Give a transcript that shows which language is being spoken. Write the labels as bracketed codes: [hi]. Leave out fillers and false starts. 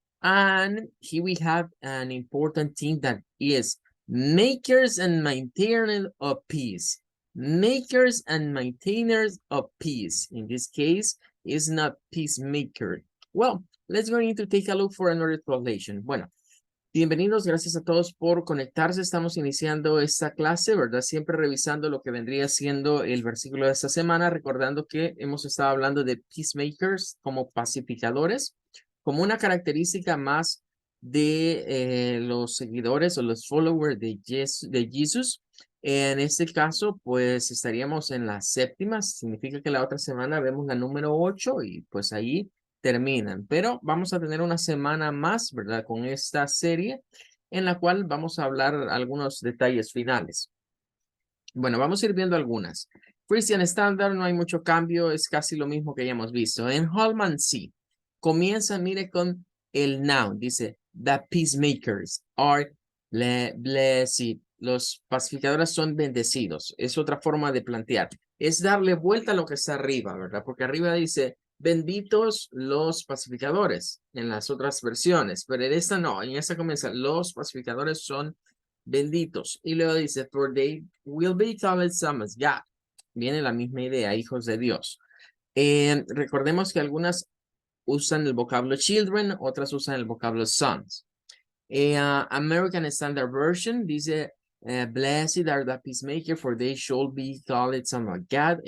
[en] And here we have an important thing that is makers and maintainers of peace. Makers and maintainers of peace. In this case, is not peacemaker. Well, let's go into take a look for another translation. [es] Bueno, bienvenidos, gracias a todos por conectarse. Estamos iniciando esta clase, ¿verdad? Siempre revisando lo que vendría siendo el versículo de esta semana, recordando que hemos estado hablando de peacemakers como pacificadores, como una característica más de los seguidores o los followers de Jesús. En este caso, pues estaríamos en la séptima, significa que la otra semana vemos la número 8 y pues ahí terminan, pero vamos a tener una semana más, ¿verdad? Con esta serie en la cual vamos a hablar algunos detalles finales. Bueno, vamos a ir viendo algunas. Christian Standard, no hay mucho cambio, es casi lo mismo que ya hemos visto. En Holman, sí. Comienza, mire, con el noun. Dice, [en] the peacemakers are blessed. [es] Los pacificadores son bendecidos. Es otra forma de plantear. Es darle vuelta a lo que está arriba, ¿verdad? Porque arriba dice, benditos los pacificadores en las otras versiones, pero en esta no, en esta comienza, los pacificadores son benditos. Y luego dice, [en] for they will be called sons of God. [es] Viene la misma idea, hijos de Dios. Recordemos que algunas usan el vocablo children, otras usan el vocablo sons. [en] American Standard Version [es] dice, [en] blessed are the peacemakers, for they shall be called sons of God.